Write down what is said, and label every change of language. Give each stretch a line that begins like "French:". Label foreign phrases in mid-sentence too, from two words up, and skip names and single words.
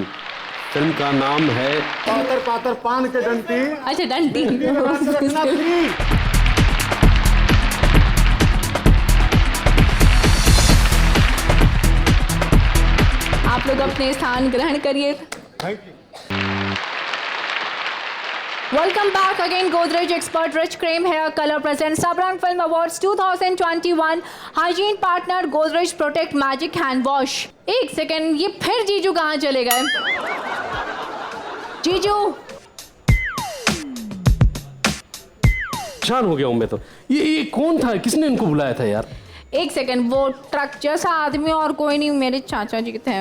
Hindi: फिल्म का नाम है पातर पातर पान के डंटी। अच्छा डंटी। आप लोग अपने स्थान ग्रहण करिए।
English: Thank you. Welcome back again. Godrej Expert Rich Cream Hair Color presents Sabrang Film Awards 2021. Hygiene partner Godrej Protect Magic Hand Wash.
Hindi: एक सेकेंड, ये फिर जीजू कहाँ चले गए? जीजू परेशान हो गया हूं मैं तो। ये कौन था, किसने इनको बुलाया था यार? एक सेकेंड, वो ट्रक जैसा आदमी और कोई नहीं, मेरे चाचा जी थे।